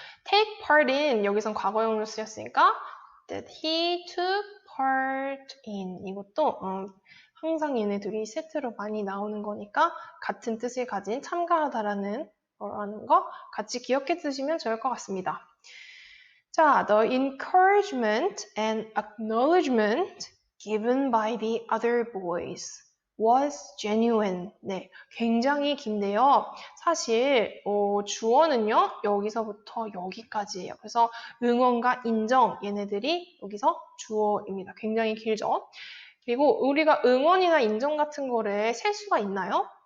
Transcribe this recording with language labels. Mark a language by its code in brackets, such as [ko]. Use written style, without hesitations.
[en] take part in [ko] 여기선 과거형으로 쓰였으니까 [en] that he took part in [ko] 이것도 항상 얘네들이 세트로 많이 나오는 거니까 같은 뜻을 가진 참가하다라는 거라는 거 같이 기억해 두시면 좋을 것 같습니다. [en] 자, the encouragement and acknowledgement given by the other boys was genuine. [ko] 네, 굉장히 긴데요. 사실 주어는요, 여기서부터 여기까지예요. 그래서 응원과 인정, 얘네들이 여기서 주어입니다. 굉장히 길죠? 그리고 우리가 응원이나 인정 같은 거를 셀 수가 있나요?